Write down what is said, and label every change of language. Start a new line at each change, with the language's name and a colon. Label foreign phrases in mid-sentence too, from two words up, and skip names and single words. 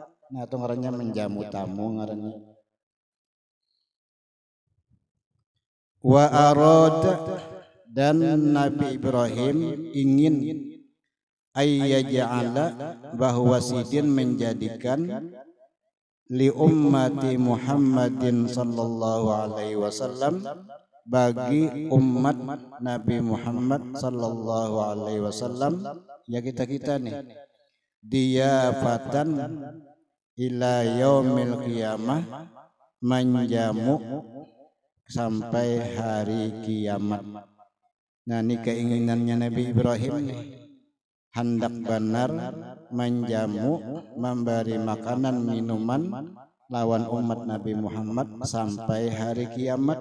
Banjar: Nah itu ngarannya menjamu tamu ngarannya.
Arabic: Wa arada,
Indonesian: dan Nabi Ibrahim ingin ayyaja'ala, bahwa
Banjar: sidin menjadikan
Arabic: li ummati Muhammadin sallallahu alaihi wasallam,
Banjar: bagi umat Nabi Muhammad
Arabic: sallallahu alaihi wasallam,
Banjar: ya kita nih,
Arabic: diyafatan ila yaumil qiyamah,
Banjar: menjamu sampai hari kiamat. Nah ini keinginannya Nabi Ibrahim nih, hendak benar menjamu, memberi makanan minuman lawan umat Nabi Muhammad sampai hari kiamat.